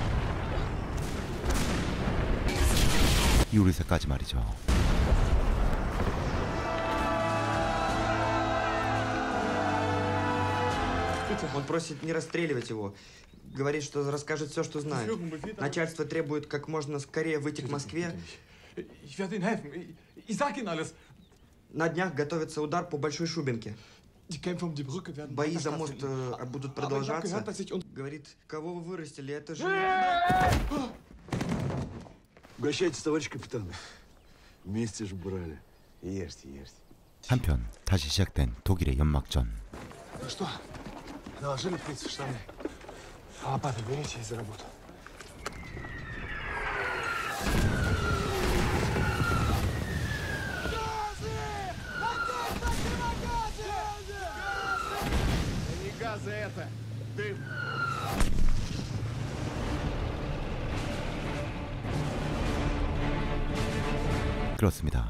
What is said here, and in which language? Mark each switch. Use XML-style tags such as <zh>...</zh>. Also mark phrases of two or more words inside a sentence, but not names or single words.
<ko>요리사까지 말이죠.</ko> <ru>Он просит не расстреливать его. Говорит, что расскажет все, что знает. Начальство требует как можно скорее выйти к Москве. На днях готовится удар по Большой Шубинке. Бои за мост будут продолжаться. Говорит, кого вы вырастили, это же... Угощайтесь, товарищ капитан. Вместе же брали. Ешьте, ешьте.</ru> <ko>한편 다시 시작된 독일의 연막전.</ko> <ru>Ну что, наложили птицы в штаны? А лопаты берите и за работу. Не газы это! Дым!</ru> <ko>그렇습니다.</ko>